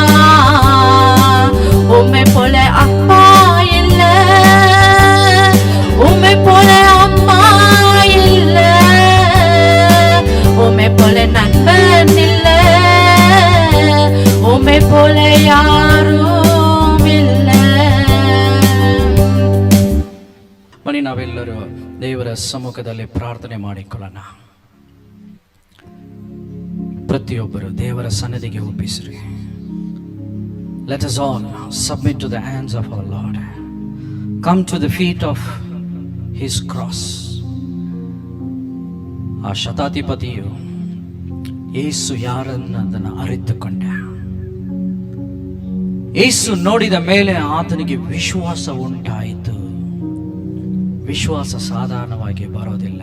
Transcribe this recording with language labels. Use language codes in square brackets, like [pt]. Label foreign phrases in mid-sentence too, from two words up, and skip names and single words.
[ta] உம்மை போல அப்பா இல்ல, உம்மை போல அம்மா இல்ல, உம்மை போல நண்பன் இல்ல, உம்மை போல [kn] ಯಾರೂ ಇಲ್ಲ. ಬನ್ನಿ ನಾವೆಲ್ಲರೂ ದೇವರ ಸಮ್ಮುಖದಲ್ಲಿ ಪ್ರಾರ್ಥನೆ ಮಾಡಿಕೊಳ್ಳೋಣ. ಪ್ರತಿಯೊಬ್ಬರು ದೇವರ ಸನ್ನಿಧಿಗೆ ಒಪ್ಪಿಸ್ರಿ. [en] Let us all submit to the hands of our Lord. Come to the feet of His cross. [kn] ಆ ಶತಾಧಿಪತಿಯು ಯೇಸು ಯಾರನ್ನದನ್ನು ಅರಿತುಕೊಂಡ. ಯೇಸು ನೋಡಿದ ಮೇಲೆ ಆತನಿಗೆ ವಿಶ್ವಾಸ ಉಂಟಾಯಿತು. ವಿಶ್ವಾಸ ಸಾಧಾರಣವಾಗಿ ಬರೋದಿಲ್ಲ.